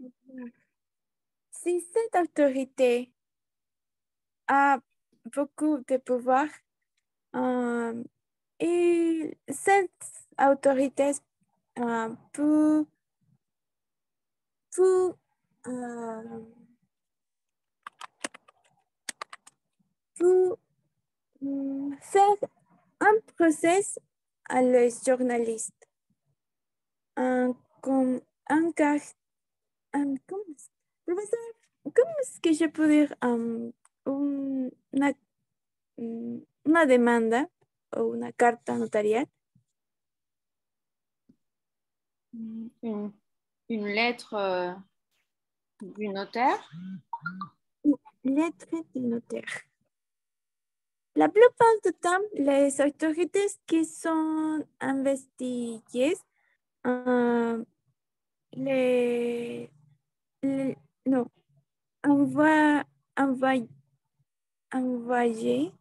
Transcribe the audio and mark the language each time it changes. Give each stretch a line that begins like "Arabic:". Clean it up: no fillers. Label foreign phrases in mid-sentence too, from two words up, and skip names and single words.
French: Si cette autorité a beaucoup de pouvoir, et cette autorité peut, peut, euh, peut faire un procès à les journalistes comme un cas. Professeur, comment est-ce que je peux dire
Spanish: una, una demanda o una carta notarial?
French: Une lettre du notaire? Lettre de notaire. La plupart du temps, les autorités qui sont investiguées les, non, envoient, envoient, envoyer,